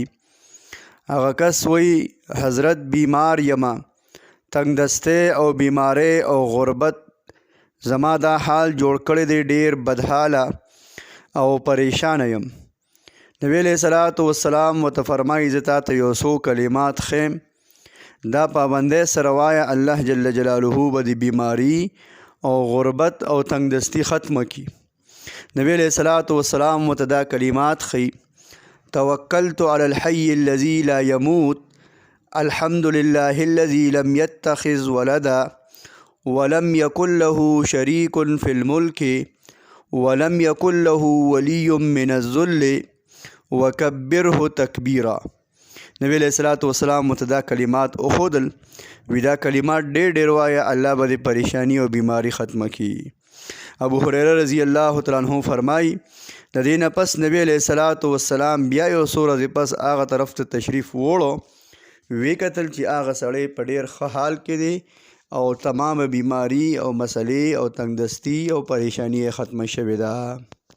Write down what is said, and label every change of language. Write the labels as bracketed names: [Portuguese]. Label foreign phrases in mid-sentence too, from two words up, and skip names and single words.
[Pashto] هغه کس وی حضرت بیمار یما، تنگ دسته او بیماری او غربت زما دا حال جوړ کړی دی، ډیر بدحاله او پریشان یم. نبی [Arabic] علیہ الصلوۃ والسلام [Pashto] ورته فرمایي زه تا ته یو څو کلمات ښیم، دا پابندۍ سره وایه، [Arabic] الله جل جلاله [Pashto] به د بیماری او غربت او تنگ دستی ختم کی. [Arabic] نبی علیہ الصلوۃ والسلام [Pashto] ورته دا کلمات خی: [Arabic] توکلت علی الحی الذی لا يموت، الحمد لله الذي لم يتخذ ولدا ولم يكن له شريك في الملك ولم يكن له ولي من الذل وكبره تکبیرا. [Pashto] نبی [Arabic] علیہ الصلوۃ والسلام [Pashto] ورته دا کلمات اخودل، وی دا کلمات ډېر وایه، الله به د پریشانی او بیماری ختمه کی. ابو هریرہ [Arabic] رضی اللہ تعالیٰ عنہ [Pashto] فرمائی د دې نه پس نبی [Arabic] علیہ الصلوۃ والسلام [Pashto] بیا یو څو ورځې پس هغه طرف ته تشریف وړو. وی کتل چې هغه سړی په ډېر ښه حال کې دی او تمام بیماری او مسلې او تنگ دستی او پریشانی ختمه شوې ده.